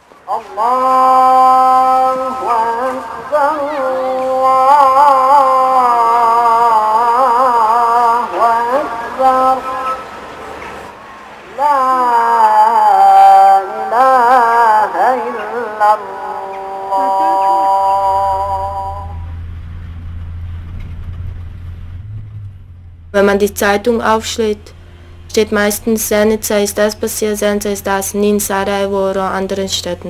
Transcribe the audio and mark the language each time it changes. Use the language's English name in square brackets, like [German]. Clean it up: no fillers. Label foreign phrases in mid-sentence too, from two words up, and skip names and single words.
[Arabic] الله أكبر الله أكبر لا إله إلا الله. [German] Wenn man die Zeitung aufschlägt, steht meistens Zenica ist das passiert, Zenica ist das, nie in Sarajevo oder anderen Städten.